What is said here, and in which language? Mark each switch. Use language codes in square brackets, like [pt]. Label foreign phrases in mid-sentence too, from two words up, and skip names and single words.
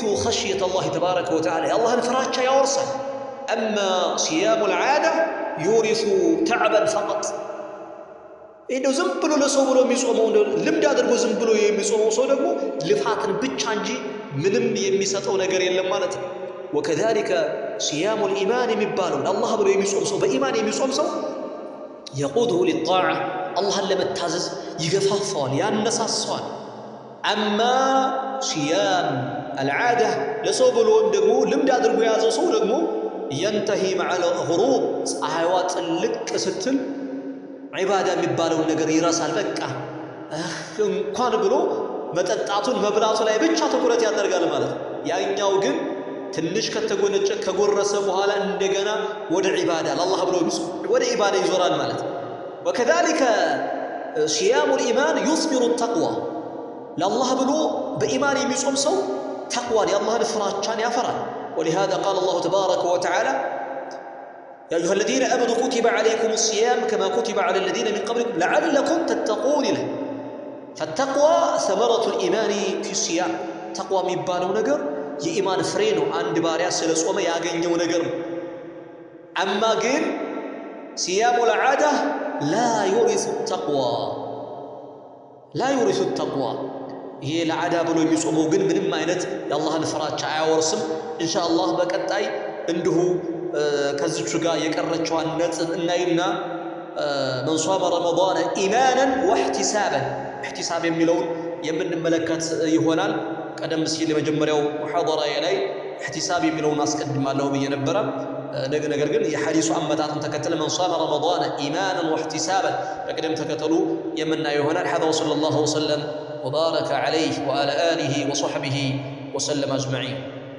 [ar] خشية الله تبارك وتعالى [am] የአላህን ፍራቻ ያወርሳል። [ar] أما صيام العادة يورث تعبا فقط [am] እንደው ዝም ብሎ ለሰው ብሎ የሚጾመው ልምድ አድርጎ ዝም ብሎ የሚጾመው ሰው ደግሞ ልፋትን ብቻ እንጂ ምንም የሚሰጠው ነገር የለም ማለት ነው። [ar] وكذلك صيام الإيمان [am] የሚባለው ለአላህ ብሎ የሚጾም ሰው በኢማን የሚጾም ሰው [ar] يقوده للطاعة [am] አላህን ለመታዘዝ ይገፋፋዋል ያነሳሳዋል [ar] أما صيام العادة [am] ለሰው ብሎ ደግሞ ልምድ አድርጎ የያዘው ሰው ደግሞ [ar] ينتهي مع الغروب [am] ፀሐይዋ ጥልቅ ስትል ዒባዳ የሚባለው ነገር ይረሳል በቃ እንኳን ብሎ መጠጣቱን መብላቱ ላይ ብቻ ትኩረት ያደርጋል ማለት ነው ያኛው ግን ትንሽ ከተጎነጨ ከጎረሰ በኋላ እንደገና ወደ ዒባዳ ለአላህ ብሎ ወደ ዒባዳ ይዞራል ማለት ነው [ar] وكذلك صيام الإيمان يثمر التقوى لله [am] ብሎ በኢማን የሚጾም ሰው ተቅዋን የአላህን ፍራቻን ያፈራል [ar] ولهذا قال الله تبارك وتعالى يا أيها الذين آمنوا كتب عليكم الصيام كما كتب على الذين من قبلكم لعلكم تتقون له فالتقوى ثمرة الإيمان في الصيام تقوى [am] የሚባለው ነገር የኢማን ፍሬ ነው አንድ ባሪያ ስለጾመ ያገኘው ነገር አማ ግን [ar] صيام العادة لا يورث التقوى لا يورث التقوى [am] ይሄ ለዓዳ ብሎ የሚጾመው ግን ምንም አይነት የአላህን ፍራቻ አያወርስም ኢንሻአላህ በቀጣይ እንዲሁ ከዚቹ ጋር የቀረችዋን ነጥብ እናይና من [ar] صام رمضان إيمانا واحتسابا احتساب [am] የሚለውን የምንመለከት ይሆናል ቀደም ሲል የመጀመሪያው ሙሐደራዬ ላይ احتساب የሚለውን አስቀድማለሁ ብዬ ነበር ነገር ግን የሐዲሱ አመጣጥን ተከተለ [ar] من صام رمضان إيمانا واحتسابا [am] በቀደም ተከተሉ የምናየው ይሆናል [ar] هذا وصلى الله وسلم وبارك عليه وعلى آله وصحبه وسلم أجمعين